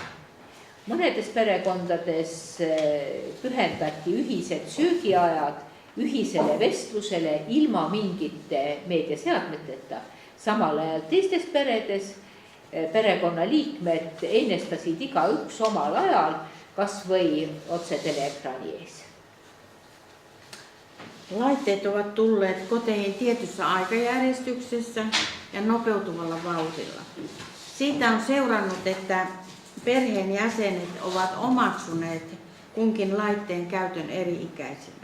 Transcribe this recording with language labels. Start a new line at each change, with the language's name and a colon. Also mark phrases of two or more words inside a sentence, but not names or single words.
Estonian: Mõnedes perekondades pühendati ühised söögiajad ühisele vestlusele ilma mingite meediaseadmeteta. Samal ajal teistes peredes perekonnaliikmed ennestasid igaüks omal ajal kas või otse teleekraani ees.
Finnish: Laitteet ovat tulleet koteihin tietyssä aikajärjestyksessä ja nopeutuvalla vauhdilla. Siitä on seurannut, että perheen jäsenet ovat omaksuneet kunkin laitteen käytön eri-ikäisinä.